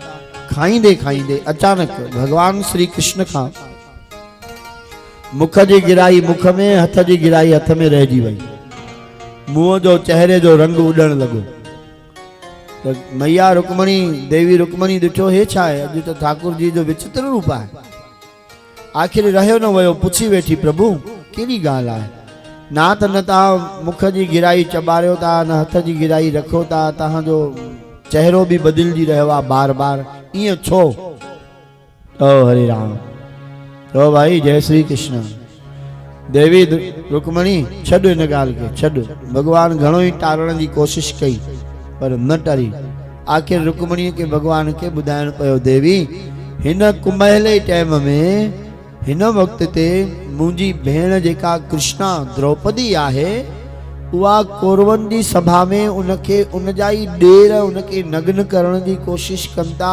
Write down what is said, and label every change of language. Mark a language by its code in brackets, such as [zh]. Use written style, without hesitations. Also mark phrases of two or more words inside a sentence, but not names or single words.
[sd] खाईंदे खाईंदे अचानक भगवान श्री कृष्ण का मुख जी गिराई मुख में, हथ जी गिराई हथ में रहिजी वई, मुंह जो चेहरे जो रंग उड़ण लॻो। तो मैया रुक्मणी, देवी रुक्मणी ॾिठो हे छा आहे, अॼु तो ठाकुर जी जो विचित्र रूप आहे। आखिर रहियो न वियो, पुछी वेठी प्रभु कहिड़ी ॻाल्हि आहे? ना त न तव्हां मुख जी गिराई चॿारियो था, न हथ जी गिराई रखो था, तव्हांजो चेहरो भी बदलजी रहियो आहे बार बार, ईअं छो? ओ हरे राम, तो भाई जय श्री कृष्ण। देवी रुक्मणी छॾ हिन ॻाल्हि खे, छॾ। भगवान घणो ई टारण जी कोशिश कई पर न टरी। आख़िर रुक्मणीअ खे भगवान खे ॿुधाइण पियो, देवी हिन कुंभले टाइम में हिन वक़्त ते मुंहिंजी भेण जेका कृष्णा द्रौपदी आहे उहा कौरवनि जी सभा में उनखे उनजा ई ॾेर उनखे नग्न करण जी कोशिश कनि था।